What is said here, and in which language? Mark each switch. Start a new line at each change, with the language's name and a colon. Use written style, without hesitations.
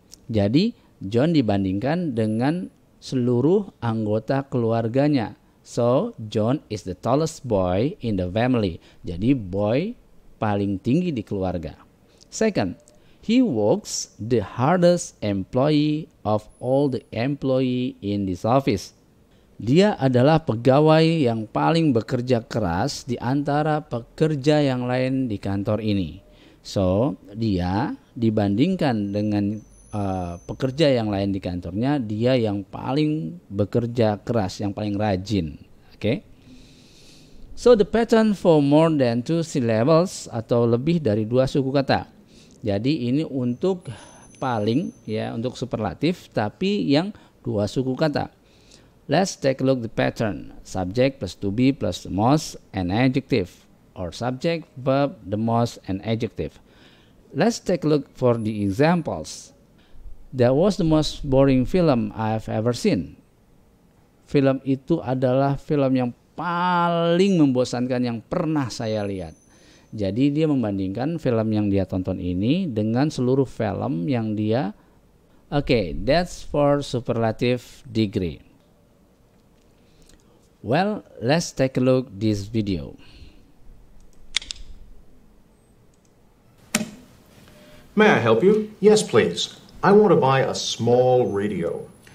Indonesian: Jadi John dibandingkan dengan seluruh anggota keluarganya.
English: So John is the tallest boy in the family.
Indonesian: Jadi boy paling tinggi di keluarga.
English: Second, he works the hardest employee of all the employee in this office.
Indonesian: Dia adalah pegawai yang paling bekerja keras di antara pekerja yang lain di kantor ini. So, dia dibandingkan dengan pekerja yang lain di kantornya, dia yang paling bekerja keras, yang paling rajin.
English: Okay? So, the pattern for more than two syllables
Indonesian: atau lebih dari dua suku kata. Jadi ini untuk paling ya, untuk superlatif tapi yang dua suku kata.
English: Let's take a look the pattern. Subject plus to be plus the most and adjective, or subject, verb, the most and adjective. Let's take a look for the examples. That was the most boring film I've ever seen.
Indonesian: Film itu adalah film yang paling membosankan yang pernah saya lihat. Jadi dia membandingkan film yang dia tonton ini dengan seluruh film yang dia.
English: Okay, that's for superlative degree. Well, let's take a look this video. May I help you? Yes, please. I want to buy a small radio.